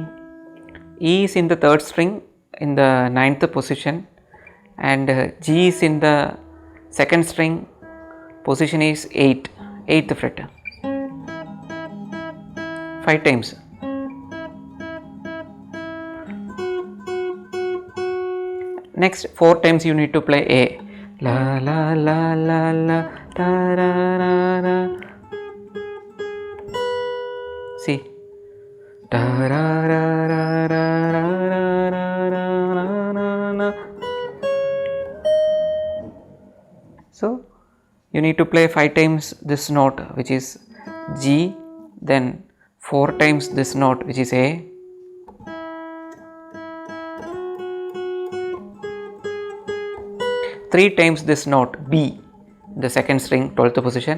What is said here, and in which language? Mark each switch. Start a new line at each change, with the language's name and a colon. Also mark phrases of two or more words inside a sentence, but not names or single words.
English: E is in the third string in the 9th position, and G is in the second string. Position is 8th fret. 5 times. Next 4 times you need to play A. La la la la la ta ra ra ra. See. Da ra ra ra ra ra ra ra ra ra ra. So you need to play 5 times this note, which is G, then 4 times this note, which is A, three times this note B, the second string, 12th position.